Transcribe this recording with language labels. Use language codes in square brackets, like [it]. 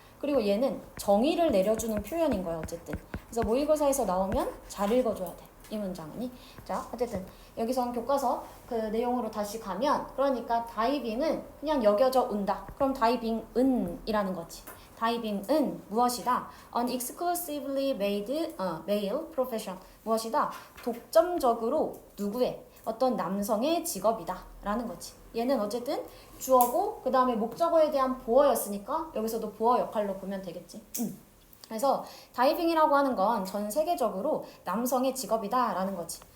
[ko] 그리고 얘는 정의를 내려주는 표현인 거야, 어쨌든. 그래서 모의고사에서 나오면 잘 읽어줘야 돼, 이 문장은이. 자, 어쨌든 여기서는 교과서 그 내용으로 다시 가면, 그러니까 다이빙은 그냥 여겨져 온다. 그럼 다이빙은 이라는 거지. 다이빙은 무엇이다? [en] An exclusively made male profession. [ko] 무엇이다? 독점적으로 누구의? 어떤 남성의 직업이다 라는 거지. 얘는 어쨌든 주어고 그 다음에 목적어에 대한 보어였으니까 여기서도 보어 역할로 보면 되겠지. 그래서 다이빙이라고 하는 건 전 세계적으로 남성의 직업이다 라는 거지.